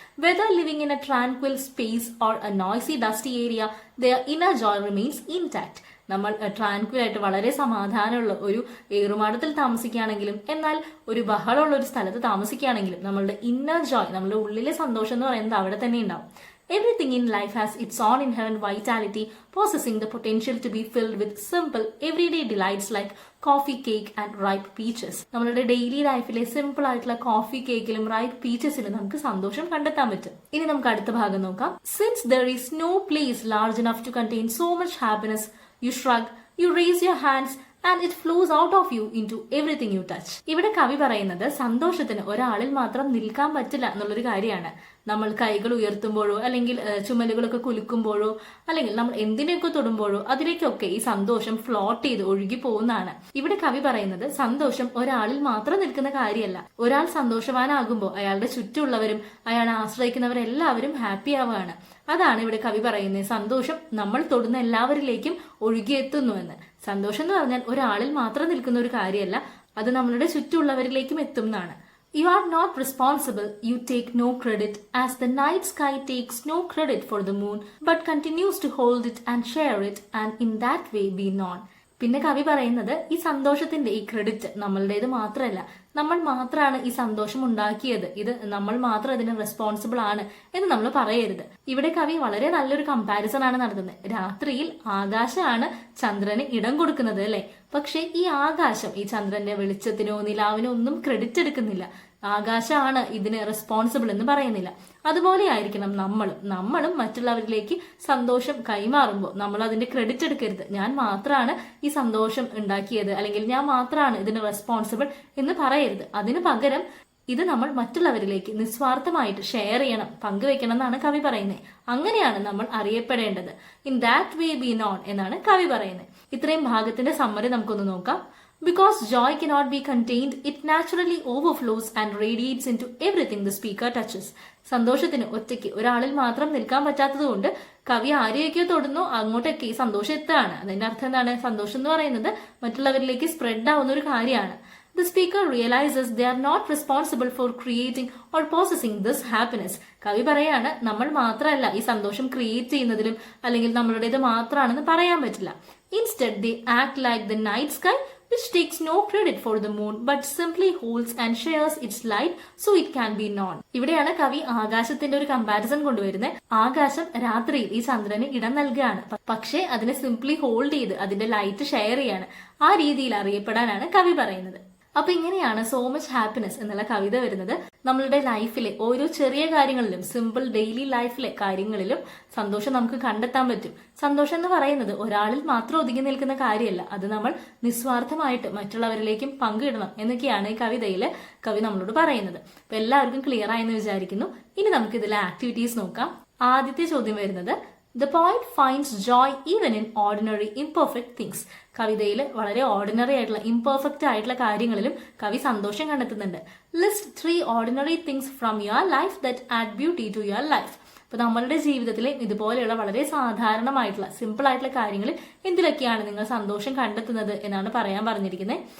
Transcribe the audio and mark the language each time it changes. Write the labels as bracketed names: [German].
[English] Whether living in a tranquil space or a noisy dusty area, their inner joy remains intact. [Malayalam] നമ്മൾ ട്രാൻക്വിലായിട്ട് വളരെ സമാധാനമുള്ള ഒരു ഏറുമാടത്തിൽ താമസിക്കുകയാണെങ്കിലും എന്നാൽ ഒരു ബഹളമുള്ള ഒരു സ്ഥലത്ത് താമസിക്കുകയാണെങ്കിലും നമ്മളുടെ ഇന്നർ ജോയ്, നമ്മളുടെ ഉള്ളിലെ സന്തോഷം എന്ന് പറയുന്നത് അവിടെ തന്നെ ഉണ്ടാവും. [English] Everything in life has its own inherent vitality, possessing the potential to be filled with simple, everyday delights like coffee, cake and ripe peaches. [Malayalam] നമ്മളുടെ ഡെയിലി ലൈഫിലെ സിമ്പിൾ ആയിട്ടുള്ള കോഫി കേക്കിലും റൈപ്പ് പീച്ചസിലും നമുക്ക് സന്തോഷം കണ്ടെത്താൻ പറ്റും. ഇനി നമുക്ക് അടുത്ത ഭാഗം നോക്കാം. [English] Since there is no place large enough to contain so much happiness, you shrug, you raise your hands and it flows out of you into everything you touch. [Malayalam] ഇവിടെ കവി പറയുന്നത് സന്തോഷത്തിന് ഒരാളിൽ മാത്രം നിൽക്കാൻ പറ്റില്ല എന്നുള്ളൊരു കാര്യമാണ്. നമ്മൾ കൈകൾ ഉയർത്തുമ്പോഴോ അല്ലെങ്കിൽ ചുമലുകളൊക്കെ കുലുക്കുമ്പോഴോ അല്ലെങ്കിൽ നമ്മൾ എന്തിനെയൊക്കെ തൊടുമ്പോഴോ അതിലേക്കൊക്കെ ഈ സന്തോഷം ഫ്ലോട്ട് ചെയ്ത് ഒഴുകി പോകുന്നതാണ്. ഇവിടെ കവി പറയുന്നത് സന്തോഷം ഒരാളിൽ മാത്രം നിൽക്കുന്ന കാര്യമല്ല. ഒരാൾ സന്തോഷവാനാകുമ്പോൾ അയാളുടെ ചുറ്റുമുള്ളവരും അയാളെ ആശ്രയിക്കുന്നവരെല്ലാവരും ഹാപ്പി ആവുകയാണ്. അതാണ് ഇവിടെ കവി പറയുന്നത്. സന്തോഷം നമ്മൾ തൊടുന്ന എല്ലാവരിലേക്കും ഒഴുകിയെത്തുന്നു എന്ന്. സന്തോഷം എന്ന് പറഞ്ഞാൽ ഒരാളിൽ മാത്രം നിൽക്കുന്ന ഒരു കാര്യമല്ല, അത് നമ്മളുടെ ചുറ്റുമുള്ളവരിലേക്കും എത്തും എന്നാണ്. [English] You are not responsible, you take no credit, as the night sky takes no credit for the moon, but continues to hold it and share it, and in that way be known. [Malayalam] പിന്നെ കവി പറയുന്നത് ഈ സന്തോഷത്തിന്റെ ഈ credit നമ്മളുടേത് മാത്രമല്ല, നമ്മൾ മാത്രമാണ് ഈ സന്തോഷം ഉണ്ടാക്കിയത്, ഇത് നമ്മൾ മാത്രം ഇതിന് റെസ്പോൺസിബിൾ ആണ് എന്ന് നമ്മൾ പറയരുത്. ഇവിടെ കവി വളരെ നല്ലൊരു കമ്പാരിസൺ ആണ് നടത്തുന്നത്. രാത്രിയിൽ ആകാശമാണ് ചന്ദ്രന് ഇടം കൊടുക്കുന്നത് അല്ലെ, പക്ഷെ ഈ ആകാശം ഈ ചന്ദ്രന്റെ വെളിച്ചത്തിനോ നിലാവിനോ ഒന്നും ക്രെഡിറ്റ് എടുക്കുന്നില്ല. ആകാശമാണ് ഇതിന് റെസ്പോൺസിബിൾ എന്ന് പറയുന്നില്ല. അതുപോലെ ആയിരിക്കണം നമ്മളും മറ്റുള്ളവരിലേക്ക് സന്തോഷം കൈമാറുമ്പോൾ നമ്മൾ അതിന്റെ ക്രെഡിറ്റ് എടുക്കരുത്. ഞാൻ മാത്രമാണ് ഈ സന്തോഷം ഉണ്ടാക്കിയത് അല്ലെങ്കിൽ ഞാൻ മാത്രമാണ് ഇതിന് റെസ്പോൺസിബിൾ എന്ന് പറയരുത്. അതിനു പകരം ഇത് നമ്മൾ മറ്റുള്ളവരിലേക്ക് നിസ്വാർത്ഥമായിട്ട് ഷെയർ ചെയ്യണം, പങ്കുവെക്കണം എന്നാണ് കവി പറയുന്നത്. അങ്ങനെയാണ് നമ്മൾ അറിയപ്പെടേണ്ടത്. [English] in that way be known [Malayalam] എന്നാണ് കവി പറയുന്നത്. ഇത്രയും ഭാഗത്തിന്റെ സമ്മറി നമുക്കൊന്ന് നോക്കാം. [English] Because joy cannot be contained, it naturally overflows and radiates into everything the speaker touches. [Malayalam] സന്തോഷത്തിന് ഒറ്റയ്ക്ക് ഒരാളിൽ മാത്രം നിൽക്കാൻ പറ്റാത്തത് കൊണ്ട് കവി ആരെയൊക്കെ തൊടുന്നു അങ്ങോട്ടൊക്കെ ഈ സന്തോഷം എത്തുകയാണ്. അതിന്റെ അർത്ഥം എന്താണ്? സന്തോഷം എന്ന് പറയുന്നത് മറ്റുള്ളവരിലേക്ക് സ്പ്രെഡ് ആവുന്ന ഒരു കാര്യമാണ്. [English] The speaker realizes they are not responsible for creating or possessing this happiness. [Malayalam] കവി പറയാണ് നമ്മൾ മാത്രമല്ല ഈ സന്തോഷം ക്രിയേറ്റ് ചെയ്യുന്നതിലും അല്ലെങ്കിൽ നമ്മളുടേത് മാത്രമാണെന്ന് പറയാൻ പറ്റില്ല. [English] Instead, they act like the night sky, which takes no credit for the moon but simply holds and shares its light so it can be known. [Malayalam] ഇവിടെയാണ് കവി ആകാശത്തിന്റെ ഒരു കമ്പാരിസൺ കൊണ്ടുവരുന്നത്. ആകാശം രാത്രിയിൽ ഈ ചന്ദ്രന് ഇടം നൽകുകയാണ്, പക്ഷേ അതിനെ സിംപ്ലി ഹോൾഡ് ചെയ്ത് അതിന്റെ ലൈറ്റ് ഷെയർ ചെയ്യാണ്. ആ രീതിയിൽ അറിയപ്പെടാനാണ് കവി പറയുന്നത്. അപ്പൊ ഇങ്ങനെയാണ് സോ മച്ച് ഹാപ്പിനെസ് എന്നുള്ള കവിത വരുന്നത്. നമ്മളുടെ ലൈഫിലെ ഓരോ ചെറിയ കാര്യങ്ങളിലും, സിമ്പിൾ ഡെയിലി ലൈഫിലെ കാര്യങ്ങളിലും സന്തോഷം നമുക്ക് കണ്ടെത്താൻ പറ്റും. സന്തോഷം എന്ന് പറയുന്നത് ഒരാളിൽ മാത്രം ഒതുങ്ങി നിൽക്കുന്ന കാര്യമല്ല, അത് നമ്മൾ നിസ്വാർത്ഥമായിട്ട് മറ്റുള്ളവരിലേക്കും പങ്കിടണം എന്നൊക്കെയാണ് ഈ കവിതയിൽ കവി നമ്മളോട് പറയുന്നത്. അപ്പൊ എല്ലാവർക്കും ക്ലിയർ ആയെന്ന് വിചാരിക്കുന്നു. ഇനി നമുക്ക് ഇതിലെ ആക്ടിവിറ്റീസ് നോക്കാം. ആദ്യത്തെ ചോദ്യം വരുന്നത് [English] The poet finds joy even in ordinary imperfect things. [Malayalam] കവിതയിൽ വളരെ ഓർഡിനറി ആയിട്ടുള്ള ഇംപെർഫെക്റ്റ് ആയിട്ടുള്ള കാര്യങ്ങളിലും കവി സന്തോഷം കണ്ടെത്തുന്നുണ്ട്. [English] List 3 ordinary things from your life that add beauty to your life. [Malayalam] അപ്പൊ നമ്മളുടെ ജീവിതത്തിലെ ഇതുപോലെയുള്ള വളരെ സാധാരണമായിട്ടുള്ള സിമ്പിൾ ആയിട്ടുള്ള കാര്യങ്ങളിൽ എന്തിലൊക്കെയാണ് നിങ്ങൾ സന്തോഷം കണ്ടെത്തുന്നത് എന്നാണ് പറയാൻ പറഞ്ഞിരിക്കുന്നത്.